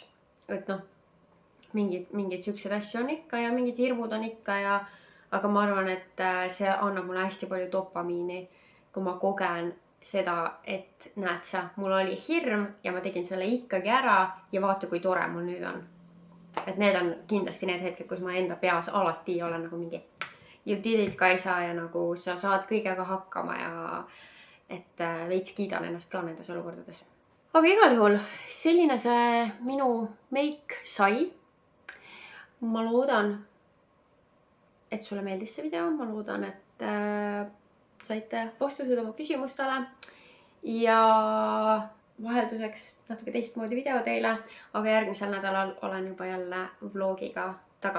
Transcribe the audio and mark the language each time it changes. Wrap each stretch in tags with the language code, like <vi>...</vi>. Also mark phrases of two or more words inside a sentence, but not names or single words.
<et>Et noh, mingid siuksed asju on ikka ja mingid hirmud on ikka ja, aga ma arvan, et see annab mulle hästi palju dopamiini, kui ma kogen seda, et näed sa, mul oli hirm ja ma tegin selle ikkagi ära ja vaata, kui tore mul nüüd on. Et need on kindlasti need hetked, kus ma enda peas alati olen nagu mingi</et> <en>you did it,</en> <et>Kaisa, ja nagu sa saad kõigega hakkama ja et veits kiidan ennast ka nendes olukordades. Aga igal juhul selline see minu make sai. Ma loodan, et sulle meeldis see video. Ma loodan, et saite vastused oma küsimustele ja vahelduseks natuke teistmoodi video teile, aga järgmisel nädalal olen juba jälle vlogiga tagasi.</et>